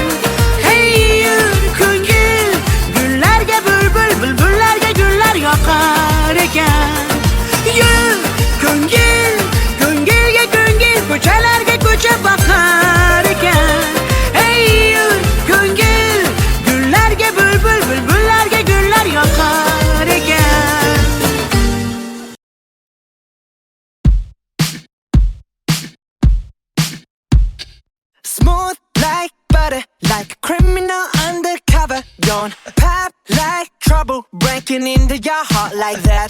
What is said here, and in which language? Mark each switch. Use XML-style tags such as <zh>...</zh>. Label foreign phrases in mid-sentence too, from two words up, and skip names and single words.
<uz>Hey yur ko'ngil, gullarga bulbul, bulbullarga gullar yoqar ekan. Yur ko'ngil, ko'ngilga ko'ngil, ko'chalarga ko'cha boqar ekan. Hey yur ko'ngil, gullarga bulbul, bulbullarga gullar yoqar ekan.</uz> <en>Smooth like butter, like a criminal undercover. Don't pop like trouble, breaking into your heart like that.</en>